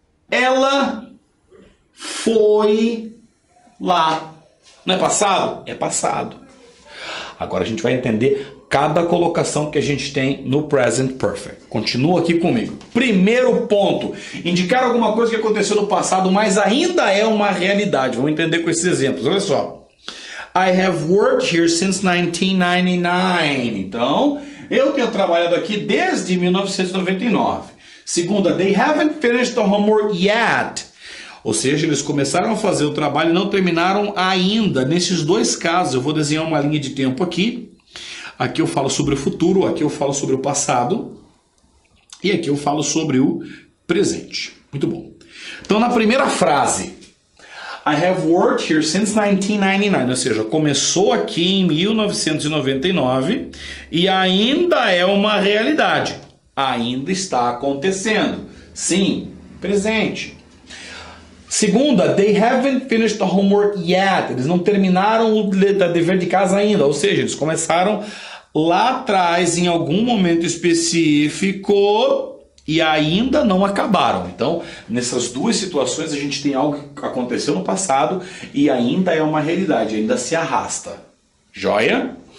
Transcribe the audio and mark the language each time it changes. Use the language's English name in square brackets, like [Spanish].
[Portuguese] Ela foi lá. Não é passado? É passado. Agora a gente vai entender cada colocação que a gente tem no present perfect. Continua aqui comigo. Primeiro ponto. Indicar alguma coisa que aconteceu no passado, mas ainda é uma realidade. Vamos entender com esses exemplos. Olha só. [English] I have worked here since 1999. [Portuguese] Então, eu tenho trabalhado aqui desde 1999. [English] Segunda, they haven't finished the homework yet. [Portuguese] Ou seja, eles começaram a fazer o trabalho e não terminaram ainda. Nesses dois casos, eu vou desenhar uma linha de tempo aqui. Aqui eu falo sobre o futuro, aqui eu falo sobre o passado. E aqui eu falo sobre o presente. Muito bom. Então, na primeira frase, [English] I have worked here since 1999. [Portuguese] Ou seja, começou aqui em 1999 e ainda é uma realidade. Ainda está acontecendo. Sim, presente. [English] Segunda, they haven't finished the homework yet. [Portuguese] Eles não terminaram o dever de casa ainda. Ou seja, eles começaram lá atrás, em algum momento específico, e ainda não acabaram. Então, nessas duas situações, a gente tem algo que aconteceu no passado e ainda é uma realidade, ainda se arrasta. Joia?